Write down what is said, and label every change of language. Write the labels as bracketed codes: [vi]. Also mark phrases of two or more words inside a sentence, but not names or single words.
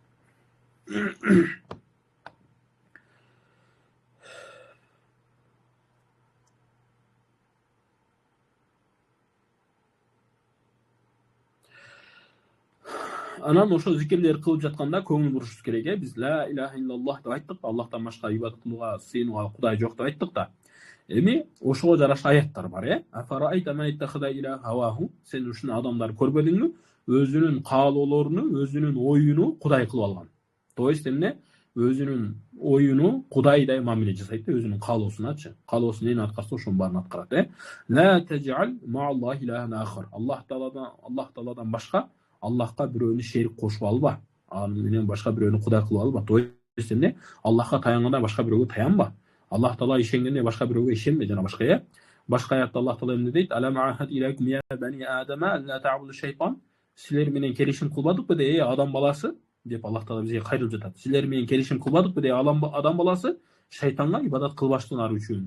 [ky] Анан ошол зикирлерди кылып жатканда көңүл бурушубуз керек. Биз [ar] ла илаха иллаллах [ky] деп айттык, Аллахтан башка ибадат кылууга, сыйынууга кудай жок деп айттык да. Эми ошого жараша аяттар бар, [ar] Афараайта ман иттахада илаха хаваху. [ky] Сен ушундай адамдар көрбөдүңбү? Өзүнүн каалоолорун, өзүнүн оюну кудай кылып алган. [ru] То есть [ky] эмне? Өзүнүн оюну кудайдай мамиле жасайт, өзүнүн каалоосуначы. Каалоосун эмне аткарса ошонун баарын аткарат. [ar] Ла таджал мааллахи илахан ахар. [ky] Аллах Тааладан башка Аллахка бирөөнү шерик кошуп алба. Аны менен башка бирөөнү кудай кылып алба. [ru] То есть [ky] эмне? Аллахка таянганда башка бирөөгө таянба. Аллах Таала ишенгенде башка бирөөгө ишенме жана башка. Башка аятта Аллах Таала эмне дейт? [ar] ألم أعهد إليكم يا بني آدم لا تعبدوا الشيطان. [ky] Силер менен келишим кылбадыкпы де, адам баласы? Деп Аллах Таала бизге кайрылып жатат. Силер менен келишим кылбадыкпы де, адам баласы? Шайтанга ибадат кылбаштыгыңар үчүн.